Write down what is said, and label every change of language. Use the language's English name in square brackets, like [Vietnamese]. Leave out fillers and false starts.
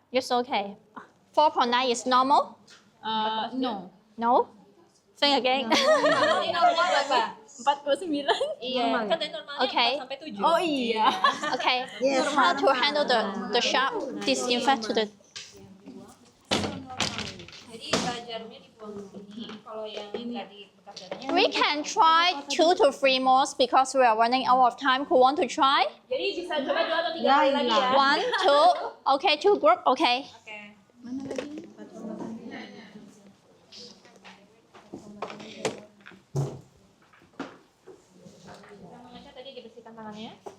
[English] It's okay. 4.9 is normal? No. No? Think again. [Indonesian] Ini normal berapa? 49. Iya, kan dari normalnya [English] Okay. [Indonesian] 4 sampai 7. Oh iya. [English] Okay. How to handle the sharp disinfect to the. [Indonesian] Jadi jarumnya dibuang ke sini. Kalau yang tadi bekas darahnya. [English] We can try 2 to 3 more because we are running out of time. Who want to try? [Indonesian] Jadi bisa coba 2 atau 3 kali lagi ya. [English] 1, 2. Okay, 2 group. Okay. [Indonesian] Oke. Mana lagi? Sama Maca tadi dibersihkan tangannya.